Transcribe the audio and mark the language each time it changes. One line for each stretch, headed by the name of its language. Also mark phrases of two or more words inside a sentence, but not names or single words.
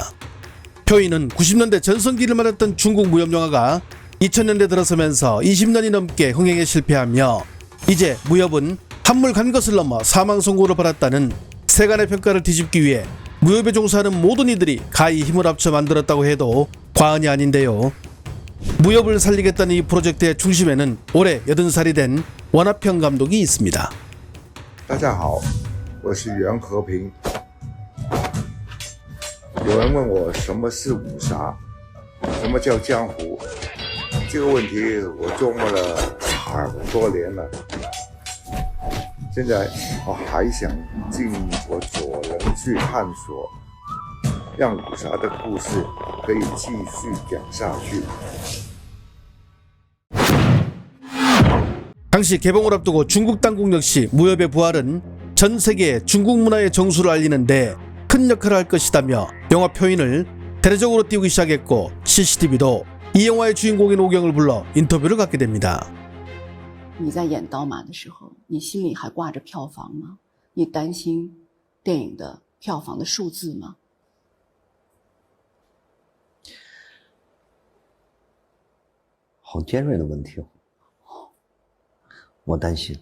Korean: 표인은 90년대 전성기를 맞았던 중국 무협영화가 2000년대 들어서면서 20년이 넘게 흥행에 실패하며 이제 무협은 한물 간 것을 넘어 사망 선고를 받았다는 세간의 평가를 뒤집기 위해 무협에 종사하는 모든 이들이 가히 힘을 합쳐 만들었다고 해도 과언이 아닌데요. 무협을 살리겠다는 이 프로젝트의 중심에는 올해 80살이 된 원하평 감독이 있습니다.
Chinese: 大家好，我是袁和平。有人问我什么是武侠，什么叫江湖？这个问题我琢磨了很多年了。现在我还想尽我所能去探索，让武侠的故事可以继续讲下去。
Korean: 당시 개봉을 앞두고 중국 당국 역시 무협의 부활은 전 세계에 중국 문화의 정수를 알리는데 큰 역할을 할 것이다며 영화 표인을 대대적으로 띄우기 시작했고 CCTV도 이 영화의 주인공인 오경을 불러 인터뷰를 갖게 됩니다.
Chinese: 你在演刀马的时候，你心里还挂着票房吗？你担心电影的票房的数字吗？好尖锐的问题哦，我担心。